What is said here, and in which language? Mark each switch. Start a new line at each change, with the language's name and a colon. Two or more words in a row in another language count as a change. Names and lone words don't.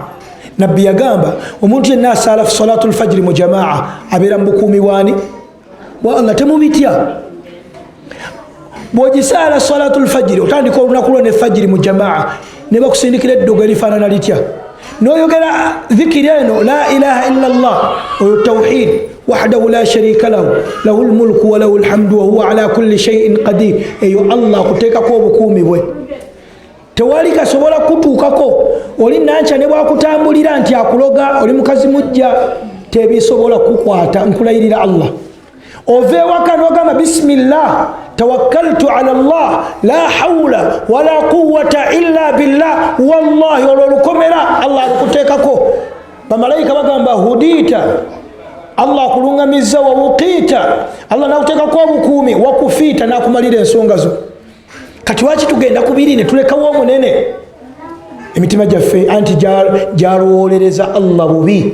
Ganda: Nabbi yagamba omuntu yenna asaala
Arabic: صلاة الفجر
Ganda: mu jamaa abeera mu bukuumi waani?
Arabic: والله.
Ganda: Temubitya. Bw'ogisaala
Arabic: صلاة الفجر,
Ganda: otandika olunaku lwo ne fajiri mu jamaa, ne bakusindikira eddogo erifaanana litya, n'oyogera dhikiri eno
Arabic: لا إله إلا الله,
Ganda: oyo
Arabic: توحيد وحده لا شريك له له الملك و له الحمد و هو على كل شيء قدير.
Ganda: Eyo Allah akuteekako obukuumi bwe, tewali kasobola kutuukako. Oli nanca ne bwakutambulira nti akuloga, oli mukazi mujja, tebisobola kukwata. Nkulayirira Allah, ove ewaka n'ogamba
Arabic: بسم الله توكلت على الله لا حول ولا قوة إلا بالله، والله
Ganda: olwo olukomera Allah alukuteekako. Bamalayika bagamba hudita, Allah akulungamizza,
Arabic: ووقيت,
Ganda: Allah nakuteekako obukuumi, wakufiita nakumalira ensonga zo. Kati waki tugenda kubiri ne tulekawo omunene? Emitima gyaffe anti gyalowoolereza Allah bubi.